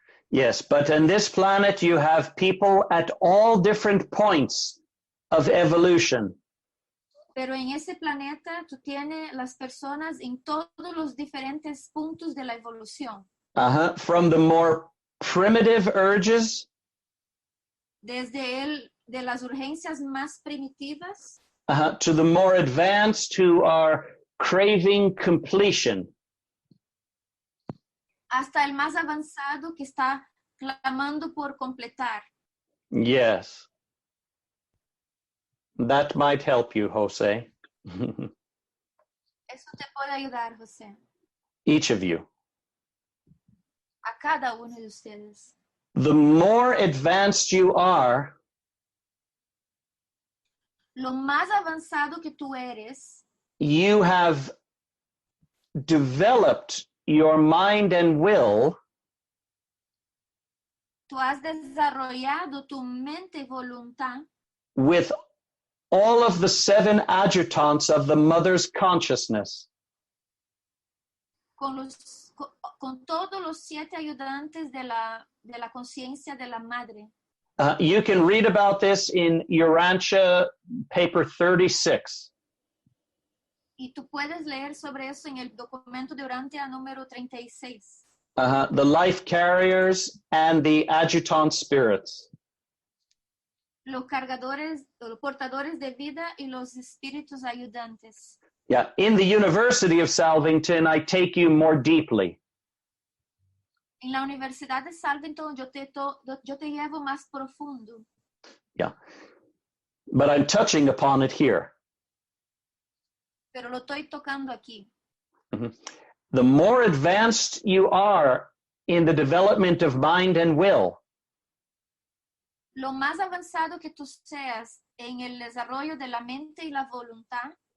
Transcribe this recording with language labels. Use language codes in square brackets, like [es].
[en] Yes, but on this planet, you have people at all different points of evolution. [es] Pero en ese planeta tú tienes las personas en todos los diferentes puntos de la evolución. [en] From the more primitive urges [es] De las urgencias más primitivas [en] to the more advanced who are craving completion. [es] hasta el más avanzado que está clamando por completar. [en] Yes. That might help you, Jose. [es] Eso te puede ayudar, José. [en] Each of you. [es] A cada uno de ustedes. [en] The more advanced you are, [es] Lo más avanzado que tú eres, [en] you have developed your mind and will [es] tú has desarrollado tu mente y voluntad [en] with all of the 7 adjutants of the mother's consciousness. [es] con todos los 7 ayudantes de la conciencia de la madre. [en] You can read about this in Urantia paper 36. [es] Y tú puedes leer sobre eso en el documento de Urantia número 36. [en] The life carriers and the adjutant spirits. [es] Los cargadores, los portadores de vida y los espíritus ayudantes. [en] Yeah, in the University of Salvington, I take you more deeply. [es] En la Universidad de Salvington yo te llevo más profundo. [en] Yeah, but I'm touching upon it here. [es] Pero lo estoy tocando aquí. [en] The more advanced you are in the development of mind and will, [es] Lo más avanzado que tú seas en el desarrollo de la mente y la voluntad,